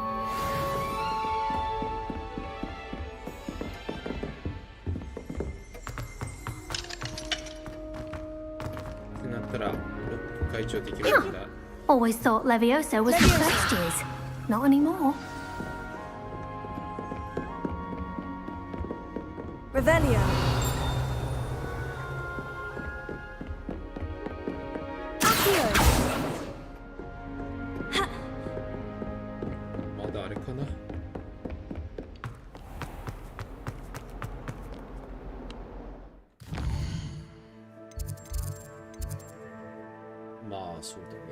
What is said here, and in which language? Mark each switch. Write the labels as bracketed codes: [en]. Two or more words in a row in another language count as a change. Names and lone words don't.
[en] Always thought Levioso was the first years. Not anymore. Revelio. Accio. [ja] まだあれかな。まあそうだね。